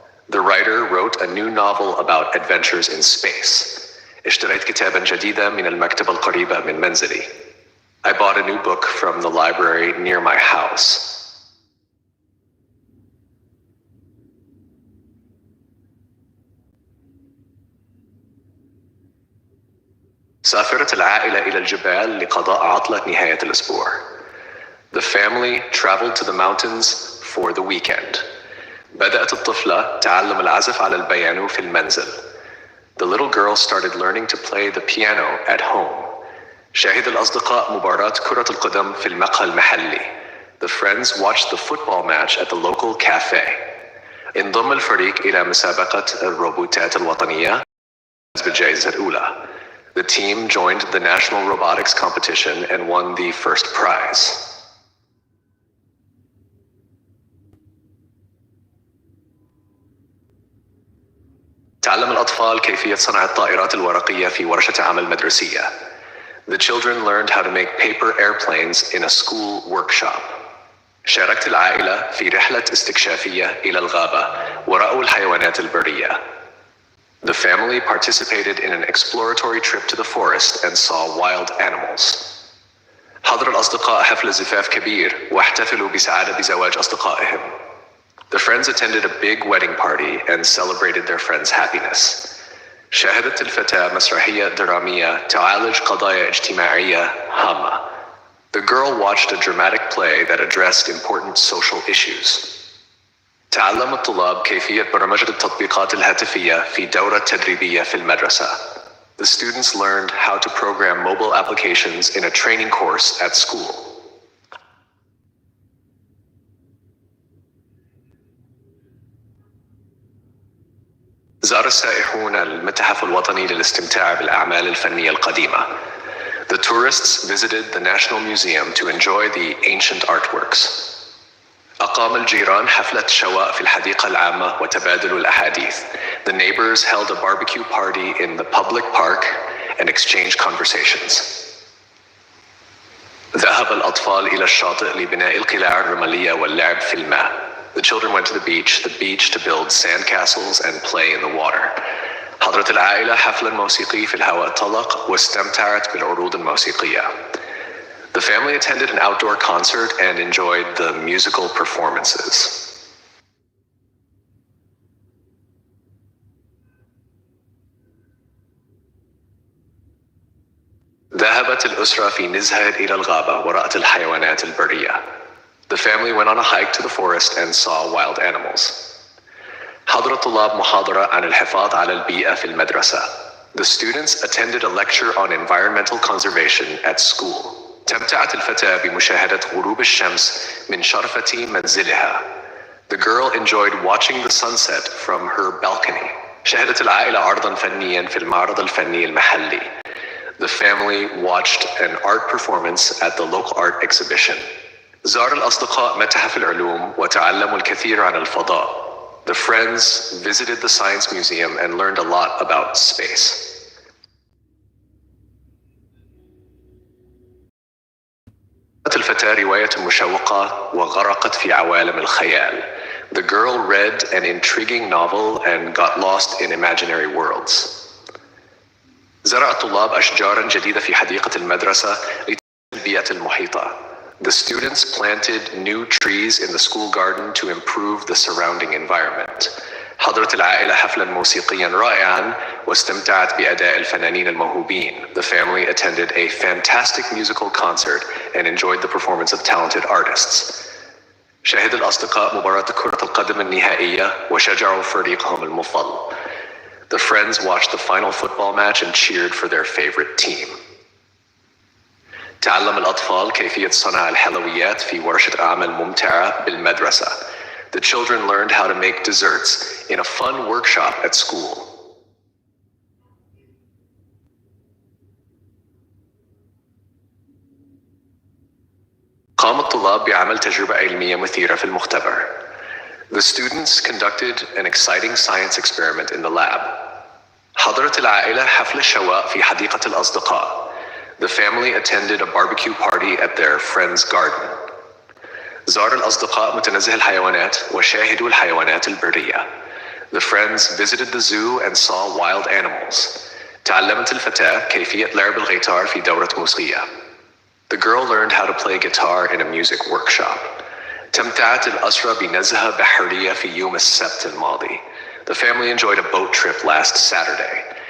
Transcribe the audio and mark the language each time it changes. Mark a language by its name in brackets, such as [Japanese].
[English] The writer wrote a new novel about adventures in space. [Arabic] اشتريت كتابا جديدا من المكتبة القريبة من منزلي. [English] I bought a new book from the library near my house. [Arabic] سافرت العائلة إلى الجبال لقضاء عطلة نهاية الأسبوع. [English] The family traveled to the mountains for the weekend. [Arabic] بدأت الطفلة تعلم العزف على البيانو في المنزل. [English] The little girl started learning to play the piano at home. [Arabic] شاهد الأصدقاء مباراة كرة القدم في المقهى المحلي. [English] The friends watched the football match at the local cafe. [Arabic] انضم الفريق إلى مسابقة الروبوتات الوطنية بالجائزة الأولى. [English] The team joined the National Robotics Competition and won the first prize. [Arabic] تعلم الأطفال كيفية صنع الطائرات الورقية في ورشة عمل مدرسية. [English] The children learned how to make paper airplanes in a school workshop. [Arabic] شاركت العائلة في رحلة استكشافية إلى الغابة ورأوا الحيوانات البرية. [English] The family participated in an exploratory trip to the forest and saw wild animals. [Arabic] حضر الأصدقاء حفل زفاف كبير واحتفلوا بسعادة بزواج أصدقائهم. [English] The friends attended a big wedding party and celebrated their friends' happiness. [Arabic] شاهدت الفتاة مسرحية درامية تعالج قضايا اجتماعية هامة. [English] The girl watched a dramatic play that addressed important social issues. [Arabic] تعلم الطلاب كيفية برمجة التطبيقات الهاتفية في دورة تدريبية في المدرسة. [English] The students learned how to program mobile applications in a training course at school. [Arabic] زار السائحون المتحف الوطني للاستمتاع بالأعمال الفنية القديمة. [English] The tourists visited the National Museum to enjoy the ancient artworks. [Arabic] أقام الجيران حفلة شواء في الحديقة العامة وتبادلوا الأحاديث. [English] The neighbors held a barbecue party in the public park and exchanged conversations. [Arabic] ذهب الأطفال إلى الشاطئ لبناء القلاع الرملية واللعب في الماء. [English] The children went to the beach to build sand castles and play in the water. [Arabic] حضرت العائلة حفلا موسيقي في الهواء الطلق واستمتعت بالعروض الموسيقية. [English] The family attended an outdoor concert and enjoyed the musical performances. [Arabic] ذهبت الأسرة في نزهة إلى الغابة ورأت الحيوانات البرية. [English] The family went on a hike to the forest and saw wild animals. [Arabic] حضر الطلاب محاضرة عن الحفاظ على البيئة في المدرسة. [English] The students attended a lecture on environmental conservation at school. [Arabic] تمتعت الفتاة بمشاهدة غروب الشمس من شرفة منزلها. [English] The girl enjoyed watching the sunset from her balcony. [Arabic] شاهدت العائلة عرضاً فنياً في المعرض الفني المحلي. [English] The family watched an art performance at the local art exhibition. [Arabic] زار الأصدقاء متحف العلوم وتعلموا الكثير عن الفضاء. [English] The friends visited the science museum and learned a lot about space. [Arabic] الفتاة رواية مشوقة وغرقت في عوالم الخيال. [English] The girl read an intriguing novel and got lost in imaginary worlds. [Arabic] زرع الطلاب أشجاراً جديدة في حديقة المدرسة لتحسين البيئة المحيطة. [English] The students planted new trees in the school garden to improve the surrounding environment. [Arabic] حضرت العائلة حفلاً موسيقياً رائعاً واستمتعت بأداء الفنانين الموهوبين. [English] The family attended a fantastic musical concert and enjoyed the performance of talented artists. [Arabic] شاهد الأصدقاء مباراة كرة القدم النهائية وشجعوا فريقهم المفضل. [English] The friends watched the final football match and cheered for their favorite team. [Arabic] تعلم الأطفال كيفية صنع الحلويات في ورشة أعمال ممتعة بالمدرسة. [English] The children learned how to make desserts in a fun workshop at school. [Arabic] قام الطلاب بعمل تجربة علمية مثيرة في المختبر. [English] The students conducted an exciting science experiment in the lab. [Arabic] حضرت العائلة حفل الشواء في حديقة الأصدقاء. [English] The family attended a barbecue party at their friend's garden. [Arabic] زار الأصدقاء متنزه الحيوانات وشاهدوا الحيوانات البرية. [English] The friends visited the zoo and saw wild animals. [Arabic] تعلمت الفتاة كيفية لعب الغيتار في دورة موسيقية. [English] The girl learned how to play guitar in a music workshop. [Arabic] تمتعت الأسرة بنزهة بحرية في يوم السبت الماضي. [English] The family enjoyed a boat trip last Saturday.